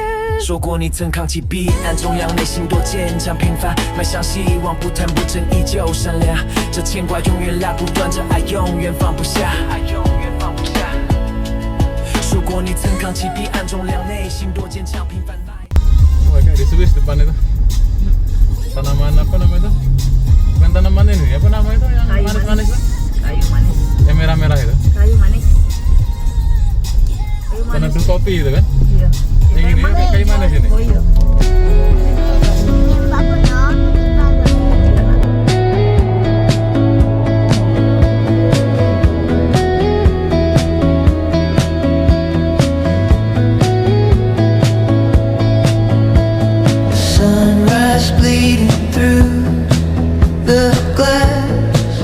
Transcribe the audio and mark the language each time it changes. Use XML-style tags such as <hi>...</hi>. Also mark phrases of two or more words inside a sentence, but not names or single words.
<zh>说过你曾扛起彼岸，中央内心多坚强，平凡迈向希望，不贪不争，依旧善良。这牵挂永远拉不断，这爱永远放不下，爱永远放不下。说过你曾扛起彼岸，中央内心多坚强，平凡。</zh> <id>Kayak di Swiss depan itu tanaman apa namanya itu? Bukan tanaman ini, apa namanya itu yang Kayu manis-manis itu? Kayu manis. Yang merah-merah itu? Kayu manis. Kayu manis. Peneduh kopi itu kan? Iya. Yang ini kayu manis ini? Oh iya. Bagus dong.</id> <en>Sunrise bleeding through the glass.</en>